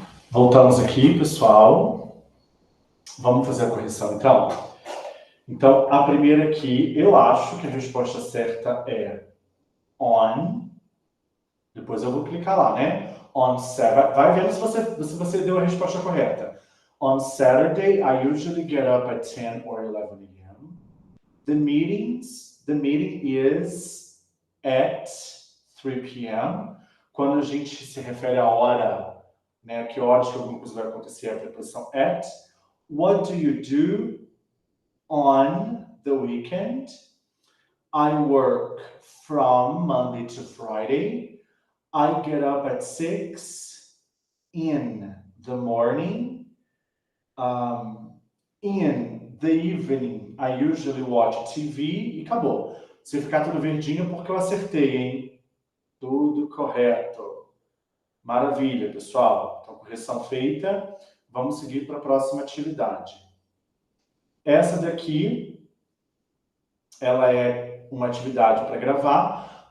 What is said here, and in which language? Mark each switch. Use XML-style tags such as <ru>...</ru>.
<pt>Voltamos aqui, pessoal. Vamos fazer a correção, então? Então, a primeira aqui, eu acho que a resposta certa é on. Depois eu vou clicar lá, né?</pt> <en>On Saturday.</en> <pt>Vai vendo se você deu a resposta correta.</pt> <en>On Saturday, I usually get up at 10 or 11 a.m. The meeting is at 3 p.m.</en> <pt>Quando a gente se refere à hora, né, que horas que alguma coisa vai acontecer, a preposição at.</pt> <en>What do you do on the weekend? I work from Monday to Friday. I get up at 6 in the morning. In the evening, I usually watch TV.</en> <pt>E acabou. Se ficar tudo verdinho, porque eu acertei, hein? Tudo correto. Maravilha, pessoal. Então, correção feita. Vamos seguir para a próxima atividade. Essa daqui, ela é uma atividade para gravar.</pt>